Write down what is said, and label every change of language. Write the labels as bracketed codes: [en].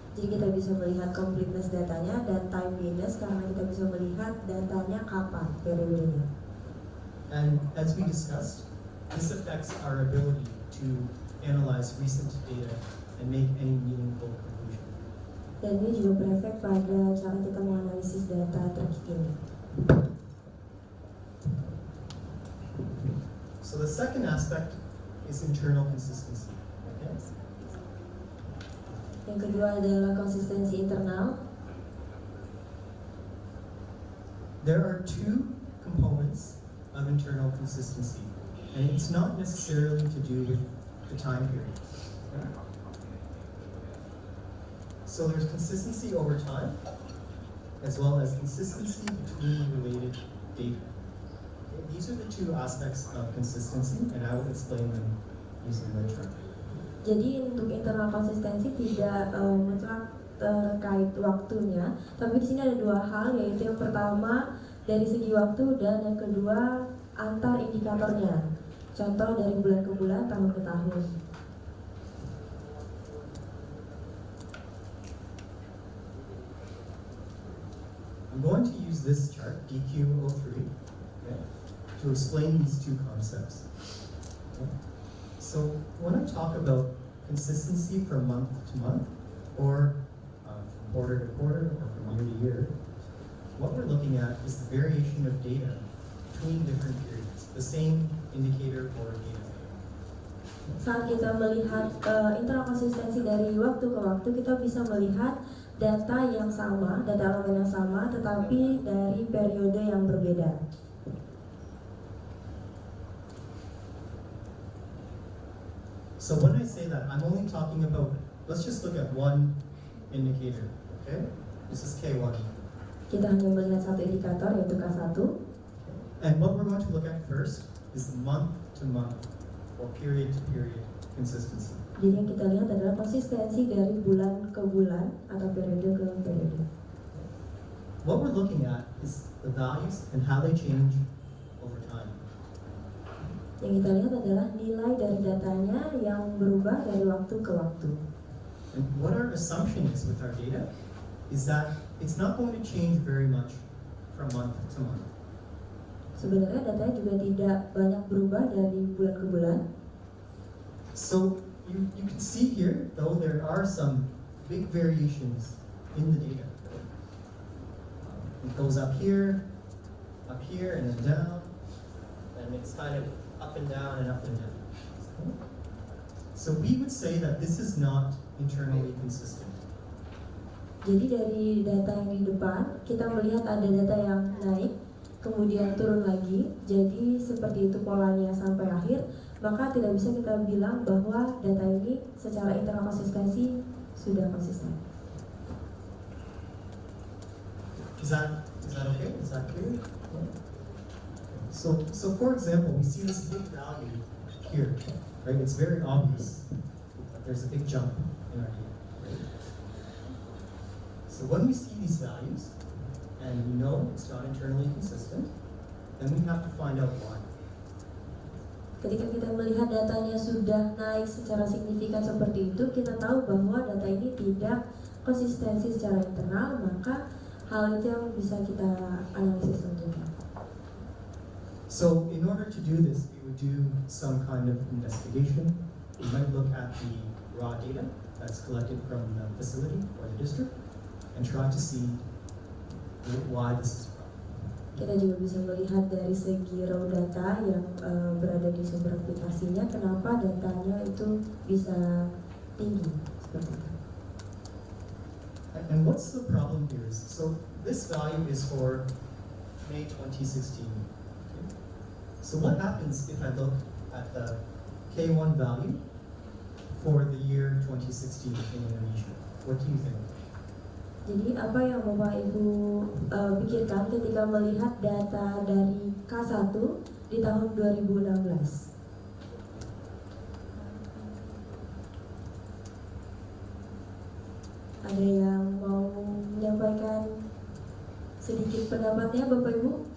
[id] Jadi kita bisa melihat completeness datanya dan timeliness karena kita bisa melihat datanya kapan periodenya. [en] And as we discussed, this affects our ability to analyze recent data and make any meaningful conclusion. [id] Dan ini juga berefek pada cara kita menganalisis data terkini. [en] So the second aspect is internal consistency. Okay? [id] Yang kedua adalah konsistensi internal. [en] There are two components of internal consistency, and it's not necessarily to do with the time period. Okay? So there's consistency over time, as well as consistency between related data. Okay, these are the two aspects of consistency, and I will explain them using the chart. [id] Jadi untuk internal konsistensi tidak mutlak terkait waktunya, tapi di sini ada dua hal, yaitu yang pertama dari segi waktu, dan yang kedua antar indikatornya. Contoh dari bulan ke bulan, tahun ke tahun. [en] I'm going to use this chart, DQ03, okay, to explain these two concepts. Okay. So when I talk about consistency from month to month, or from quarter to quarter, or from year to year, what we're looking at is the variation of data between different periods, the same indicator or data. [id] Saat kita melihat intrakonsistensi dari waktu ke waktu, kita bisa melihat data yang sama, data elemen yang sama, tetapi dari periode yang berbeda. [en] So when I say that, I'm only talking about, let's just look at one indicator, okay? This is K1. [id] Kita hanya melihat satu indikator, yaitu K1. [en] And what we're going to look at first is the month to month or period to period consistency. [id] Jadi yang kita lihat adalah konsistensi dari bulan ke bulan atau periode ke periode. [en] What we're looking at is the values and how they change over time. [id] Yang kita lihat adalah nilai dari datanya yang berubah dari waktu ke waktu. [en] And what our assumption is with our data is that it's not going to change very much from month to month. [id] Sebenarnya datanya juga tidak banyak berubah dari bulan ke bulan. [en] So you can see here, though there are some big variations in the data. It goes up here, and then down, and it's kind of up and down and up and down. So we would say that this is not internally consistent. [id] Jadi dari data yang di depan, kita melihat ada data yang naik, kemudian turun lagi. Jadi seperti itu polanya sampai akhir, maka tidak bisa kita bilang bahwa data ini secara internal konsistensi sudah konsisten. [en] Is that okay? Is that clear? So for example, we see this big value here, right? It's very obvious that there's a big jump in our data. Right? So when we see these values, and we know it's not internally consistent, then we have to find out why. [id] Ketika kita melihat datanya sudah naik secara signifikan seperti itu, kita tahu bahwa data ini tidak konsistensi secara internal, maka hal itu yang bisa kita analisis tentunya. [en] So in order to do this, we would do some kind of investigation. We might look at the raw data that's collected from the facility or the district and try to see why this is from. [id] Kita juga bisa melihat dari segi raw data yang berada di sumber aplikasinya, kenapa datanya itu bisa tinggi seperti itu. [en] And what's the problem here is, so this value is for May 2016. Okay? So what happens if I look at the K1 value for the year 2016 in Indonesia? What do you think? [id] Jadi apa yang Bapak Ibu pikirkan ketika melihat data dari K1 di tahun 2016? Ada yang mau menyampaikan sedikit pendapatnya, Bapak Ibu?